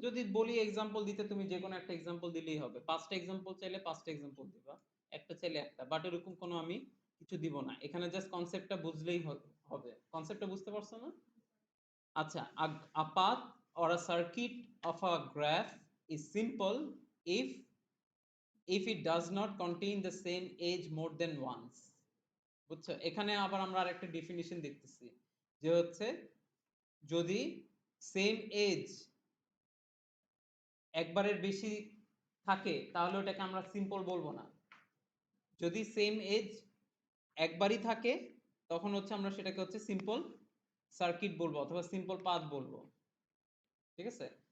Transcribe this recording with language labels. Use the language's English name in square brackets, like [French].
[Bangla] যদি বলি এক্সাম্পল দিতে, তুমি যে কোনো একটা এক্সাম্পল দিলেই হবে। পাঁচটা এক্সাম্পল চাইলে পাঁচটা এক্সাম্পল দিবা, একটা চাইলে একটা, বাট এরকম কোনো আমি কিছু দিব না এখানে, জাস্ট কনসেপ্টটা বুঝলেই হবে। কনসেপ্টটা বুঝতে পারছো না? [English] আচ্ছা, a path or a circuit of a graph is simple if it does not contain the same edge more than once. [Bangla] বুঝছো? এখানে আবার আমরা আরেকটা ডেফিনিশন দেখতেছি, যে হচ্ছে যদি সেম এজ একবারের বেশি থাকে তাহলে ওটাকে আমরা সিম্পল বলবো না। যদি সেম এজ একবারই থাকে তখন হচ্ছে আমরা সেটাকে হচ্ছে সিম্পল সার্কিট বলবো অথবা সিম্পল পাথ বলবো। ঠিক আছে?